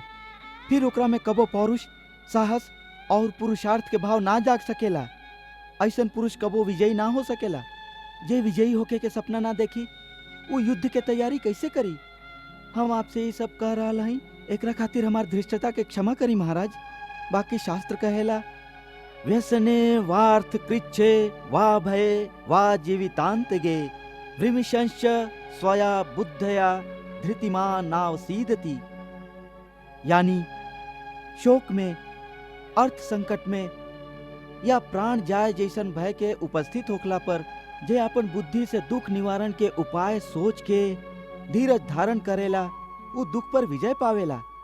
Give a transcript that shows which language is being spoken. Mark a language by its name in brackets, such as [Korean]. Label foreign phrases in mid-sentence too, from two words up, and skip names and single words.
[Bhojpuri] फिर ओकरा में कबो पौरुष, साहस और पुरुषार्थ के भाव ना जाग सकेला। ऐसन पुरुष कबो विजयी ना हो सकेला। जे विजयी होके के सपना ना देखी वो युद्ध के तैयारी कैसे करी? हम आपसे ये सब कह रहा हई, एकरा खातिर हमार धृष्टता के क्षमा करी महाराज। बाकी शास्त्र कहेला [Sanskrit] व्यसने वार्थ कृच्छे वा भये वा जीवितांत गे विमिशंश स्वया बुद्धया धृतिमान नावसीदति। [Bhojpuri] यानी शोक में, अर्थ संकट में या प्राण जाए जैसन भय के उपस्थित होखला पर जे अपन बुद्धि से दुख निवारण के उपाय सोच के धीरज धारण करेला वो दुख पर विजय पावेला।